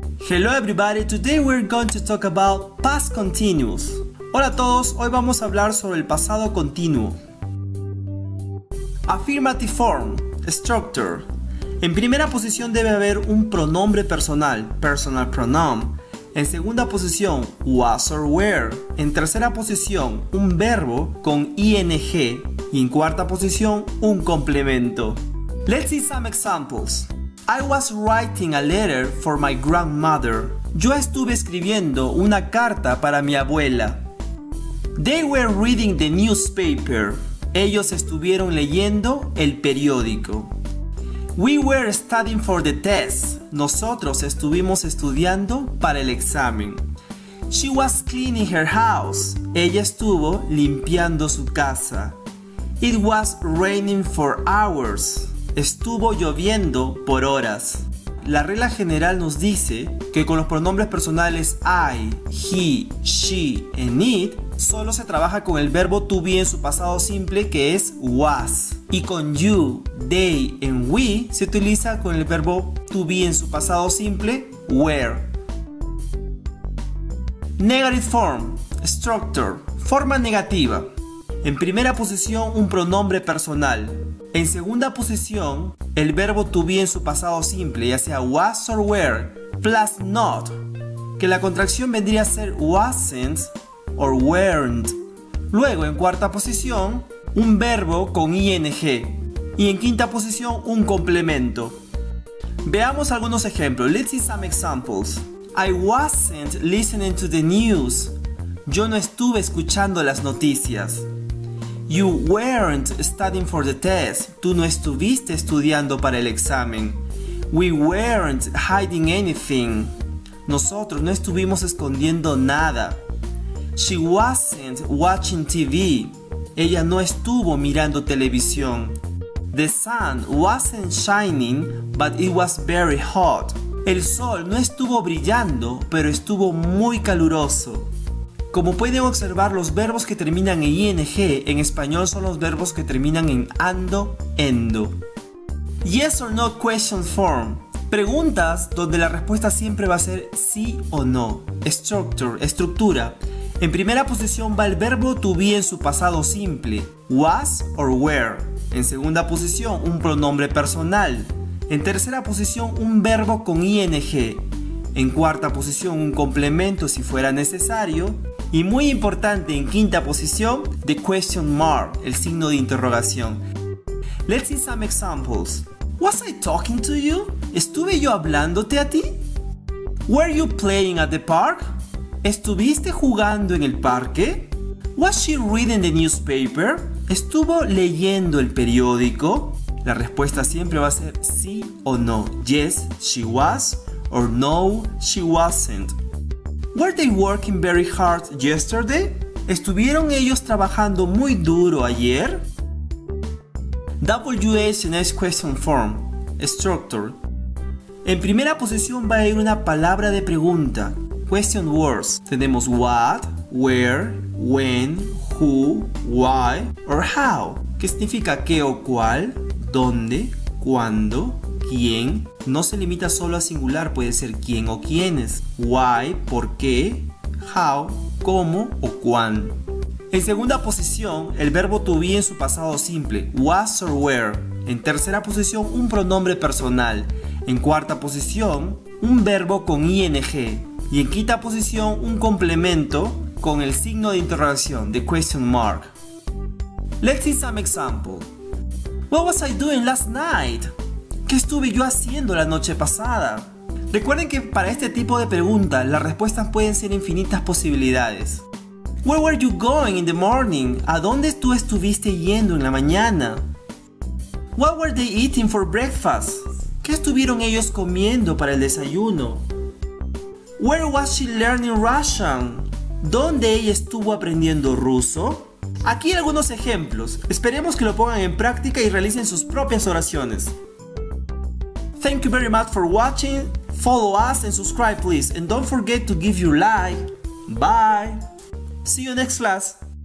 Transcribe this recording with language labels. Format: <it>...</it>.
<en>Hello everybody, today we're going to talk about past continuous.</en> <es>Hola a todos, hoy vamos a hablar sobre el pasado continuo.</es> <en>Affirmative form, structure.</en> <es>En primera posición debe haber un pronombre personal,</es> <en>personal pronoun.</en> <es>En segunda posición, was or were. En tercera posición, un verbo con ing. Y en cuarta posición, un complemento.</es> <en>Let's see some examples. I was writing a letter for my grandmother.</en> <es>Yo estuve escribiendo una carta para mi abuela.</es> <en>They were reading the newspaper.</en> <es>Ellos estuvieron leyendo el periódico.</es> <en>We were studying for the test.</en> <es>Nosotros estuvimos estudiando para el examen.</es> <en>She was cleaning her house.</en> <es>Ella estuvo limpiando su casa.</es> <en>It was raining for hours.</en> <es>Estuvo lloviendo por horas. La regla general nos dice que con los pronombres personales I, he, she and it solo se trabaja con el verbo to be en su pasado simple, que es was. Y con you, they and we se utiliza con el verbo to be en su pasado simple, were.</es> <en>Negative form, structure,</en> <es>forma negativa. En primera posición, un pronombre personal. En segunda posición, el verbo to be en su pasado simple, ya sea was or were, plus not, que la contracción vendría a ser wasn't or weren't. Luego, en cuarta posición, un verbo con ing. Y en quinta posición, un complemento. Veamos algunos ejemplos.</es> <en>Let's see some examples. I wasn't listening to the news.</en> <es>Yo no estuve escuchando las noticias.</es> <en>You weren't studying for the test.</en> <es>Tú no estuviste estudiando para el examen.</es> <en>We weren't hiding anything.</en> <es>Nosotros no estuvimos escondiendo nada.</es> <en>She wasn't watching TV.</en> <es>Ella no estuvo mirando televisión.</es> <en>The sun wasn't shining, but it was very hot.</en> <es>El sol no estuvo brillando, pero estuvo muy caluroso. Como pueden observar, los verbos que terminan en ing en español son los verbos que terminan en ando, endo.</es> <en>Yes or no question form.</en> <es>Preguntas donde la respuesta siempre va a ser sí o no. Structure, estructura. En primera posición va el verbo to be en su pasado simple, was or were. En segunda posición, un pronombre personal. En tercera posición, un verbo con ing. En cuarta posición, un complemento si fuera necesario. Y muy importante, en quinta posición,</es> <en>the question mark,</en> <es>el signo de interrogación.</es> <en>Let's see some examples. Was I talking to you?</en> <es>¿Estuve yo hablándote a ti?</es> <en>Were you playing at the park?</en> <es>¿Estuviste jugando en el parque?</es> <en>Was she reading the newspaper?</en> <es>¿Estuvo leyendo el periódico? La respuesta siempre va a ser sí o no.</es> <en>Yes, she was, or no, she wasn't. Were they working very hard yesterday?</en> <es>¿Estuvieron ellos trabajando muy duro ayer?</es> <en>WH en es question form, structure.</en> <es>En primera posición va a ir una palabra de pregunta,</es> <en>question words.</en> <es>Tenemos what, where, when, who, why or how, que significa qué o cuál, dónde, cuándo, quién. No se limita solo a singular, puede ser quién o quiénes. Why, por qué. How, cómo o cuándo. En segunda posición, el verbo to be en su pasado simple, was or were. En tercera posición, un pronombre personal. En cuarta posición, un verbo con ing. Y en quinta posición, un complemento con el signo de interrogación,</es> <en>the question mark. Let's see some example. What was I doing last night?</en> <es>¿Qué estuve yo haciendo la noche pasada? Recuerden que para este tipo de preguntas las respuestas pueden ser infinitas posibilidades.</es> <en>Where were you going in the morning?</en> <es>¿A dónde tú estuviste yendo en la mañana?</es> <en>What were they eating for breakfast?</en> <es>¿Qué estuvieron ellos comiendo para el desayuno?</es> <en>Where was she learning Russian?</en> <es>¿Dónde ella estuvo aprendiendo ruso? Aquí algunos ejemplos. Esperemos que lo pongan en práctica y realicen sus propias oraciones.</es> <en>Thank you very much for watching. Follow us and subscribe please. And don't forget to give your like. Bye. See you next class.</en>